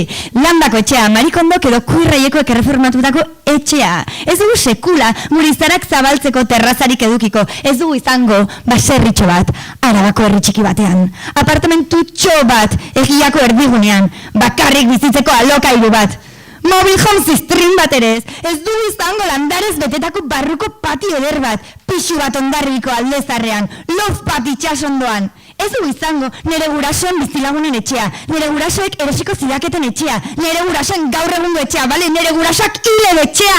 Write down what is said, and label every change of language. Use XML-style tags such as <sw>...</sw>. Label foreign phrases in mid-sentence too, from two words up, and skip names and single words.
<eu>Landako etxea, Marikondok edo Kuirraiekoek erreformatutako etxea. Ez dugu sekula murizarak zabaltzeko terrazarik edukiko. Ez dugu izango baserritxo bat, Arabako herri txiki batean. Apartamentutxo bat, egiako erdigunean. Bakarrik bizitzeko alokairu bat.</eu> <en>Mobile home</en> <eu>stream bat ere ez. Ez dugu izango landarez betetako barruko patio eder bat. Pixu bat ondarriko aldezarrean. Love pat itxasondoan. Ez dugu izango nire gurasoen bizilagunen etxea, nire gurasoek erosiko zidaketen etxea, nire gurasoen gaur egungo etxea, bale, nire gurasoak hile etxea.</eu>